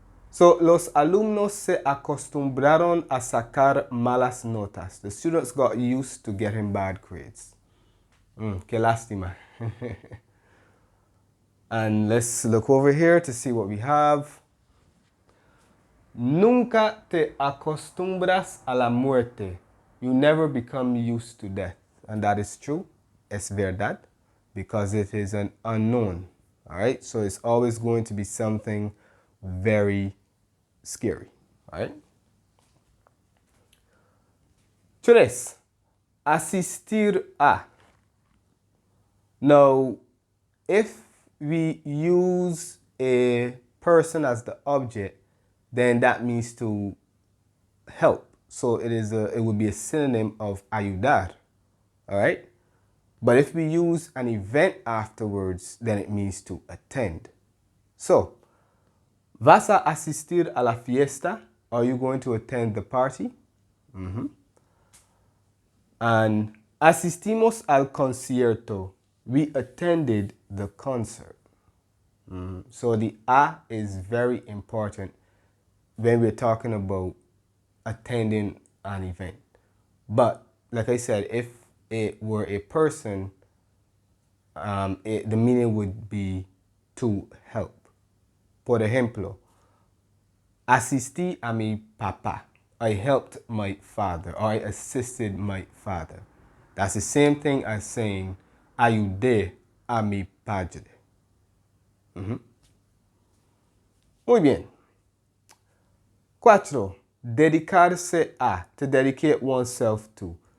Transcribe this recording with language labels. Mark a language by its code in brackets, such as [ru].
[es] So, los alumnos se acostumbraron a sacar malas notas. [en] The students got used to getting bad grades. [es] Qué lástima. [en] And let's look over here to see what we have. [es] Nunca te acostumbras a la muerte. [en] You never become used to death. And that is true. [es] Es verdad. [en] Because it is an unknown. All right? So it's always going to be something very scary. All right? Tres. Asistir a. Now, if we use a person as the object, then that means to help. So it would be a synonym of ayudar. All right? But if we use an event afterwards, then it means to attend. [es] So, ¿vas a asistir a la fiesta? [en] Are you going to attend the party? [es] And asistimos al concierto. [en] We attended the concert. So the a is very important when we're talking about attending an event. But like I said, if it were a person, the meaning would be to help. [es] Por ejemplo, asistí a mi papá. [en] I helped my father, or I assisted my father. That's the same thing as saying [es] ayudé a mi padre. Muy bien. Cuatro, dedicarse a, [en] to dedicate oneself to.